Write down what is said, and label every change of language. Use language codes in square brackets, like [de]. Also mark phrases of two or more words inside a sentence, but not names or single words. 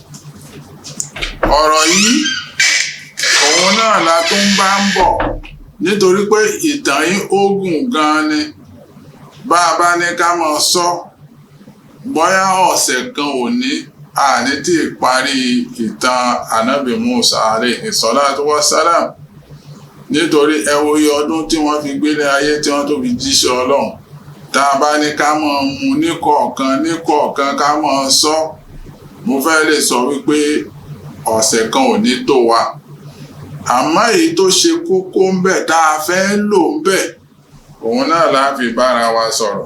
[yo] Ọ̀rọ̀ yìí òun náà la tó ń bá ń bọ̀, nítorí pé ìtàn yìí ó gùn gan-an ni. Bá a bá ní ká máa sọ bóyá ọ̀sẹ̀ kan òní àní tí ì parí ìtàn ànábì Musa [ar] عليه الصلاة والسلام, [yo] nítorí ẹ wo iye ọdún tí wọ́n fi gbélé ayé tí wọ́n tó fi jíṣẹ́ Ọlọ́run. Tá a bá ní ká máa mú níkọ̀ọ̀kan ká máa sọ, mo fẹ́ lè sọ wípé ọ̀sẹ̀ kan ò ní tó wa. Àmọ́ èyí tó ṣe kókó ń bẹ tá a fẹ́ lò ń bẹ, òun náà la fi bára wa sọ̀rọ̀.